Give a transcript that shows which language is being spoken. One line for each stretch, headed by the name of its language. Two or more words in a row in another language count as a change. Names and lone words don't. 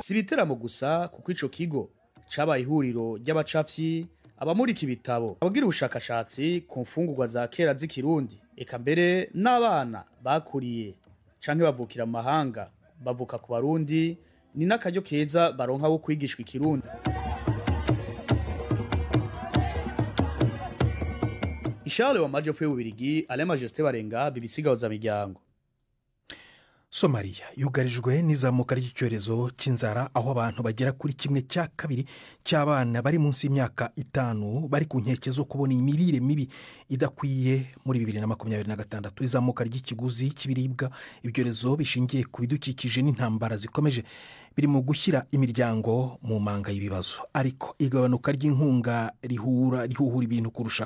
Rundi: Si biteramo gusa, kuko ico kigo cabaye ihuriro ry'abacafyi, abamurika ibitabo, abagira ubushakashatsi ku mfungurwa za kera z'ikirundi, eka mbere n'abana bakuriye canke bavukira mu mahanga bavuka ku Barundi. Ni n'akaryo keza baronka wo kwigishwa ikirundi. Ishale wa majyepfo y'Ububirigi, Ale Majesté Barenga, BBC Gahuzamiryango.
Kinyarwanda: Somalia yugarijwe n'izamuka ry'icyorezo cy'inzara aho abantu bagera kuri 1/2 cy'abana bari munsi y'imyaka 5 bari ku nkeke zo kubona imirire mibi idakwiye muri 2026. Izamuka ry'ikiguzi cy'ibiribwa, ibyorezo bishingiye ku bidukikije n'intambara zikomeje biri mu gushyira imiryango mu manga y'ibibazo, ariko igabanuka ry'inkunga rihuhura ibintu kurushaho.